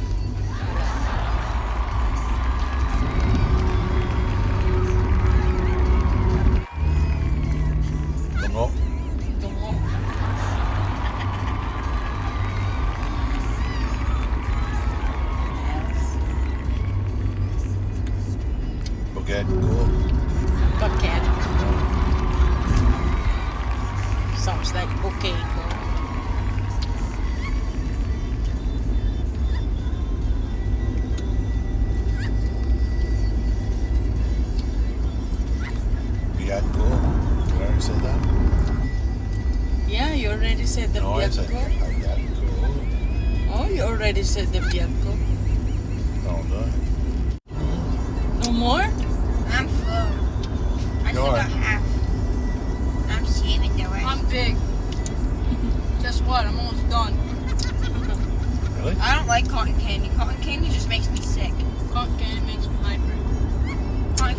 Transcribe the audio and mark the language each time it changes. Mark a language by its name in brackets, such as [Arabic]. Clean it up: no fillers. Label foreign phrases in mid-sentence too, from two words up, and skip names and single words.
[Iloko] Tungo. Tungo. Buget ko. [English] Bucket. Sounds like bouquet. [Iloko] Biyag ko. [English] Did I already say that? Yeah, you already said the No, I [Iloko] biyag [English] said [Iloko] ko. ayat ko. [English] Oh, you already said the [Iloko] biyag ko. [English] No, no. No more? I'm full. I Go still on. got half. I'm saving the rest. I'm big. Guess what? I'm almost done. Really? I don't like cotton candy. Cotton candy just makes me sick. Cotton candy makes me hyper. Cotton candy just